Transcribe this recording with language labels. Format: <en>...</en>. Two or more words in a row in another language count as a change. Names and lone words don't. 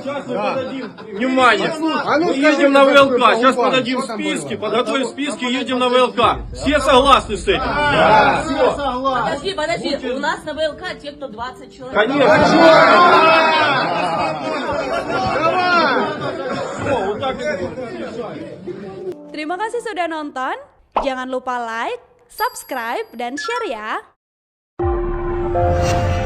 <ru>Сейчас мы подадим, внимание, мы едем на ВЛК, сейчас подадим списки, подготовим списки, едем на ВЛК. Все согласны с этим? Все. Подожди, у нас на ВЛК те, кто 20 человек. Конечно. О, вот так и будет.</ru> <id>Terima kasih sudah nonton. Jangan lupa</id> <en>like, subscribe,</en> <id>dan share ya.</id>